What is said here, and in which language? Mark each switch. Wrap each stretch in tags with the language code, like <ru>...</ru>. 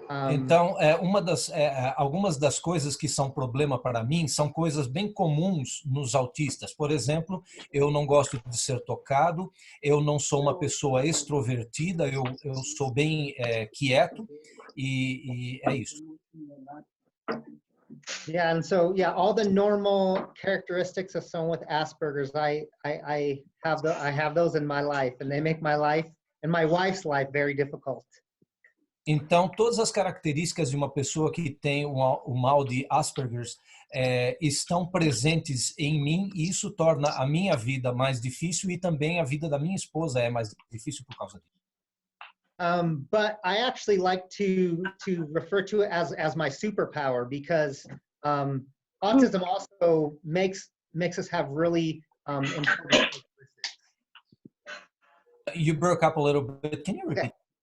<pt>Então, algumas das coisas que são problema para mim são coisas bem comuns nos autistas. Por exemplo, eu não gosto de ser tocado, eu não sou uma pessoa extrovertida, eu sou bem quieto e é isso.</pt> <en>Yeah, and so all the normal characteristics of someone with Asperger's, I have those in my life, and they make my life and my wife's life very difficult.</en> <pt>Então, todas as características de uma pessoa que tem o mal de Asperger's estão presentes em mim e isso torna a minha vida mais difícil e também a vida da minha esposa é mais difícil por causa disso.</pt> <en>But I actually like to refer to it as my superpower because autism also makes us have really important characteristics. You broke up a little bit. Can you repeat?</en>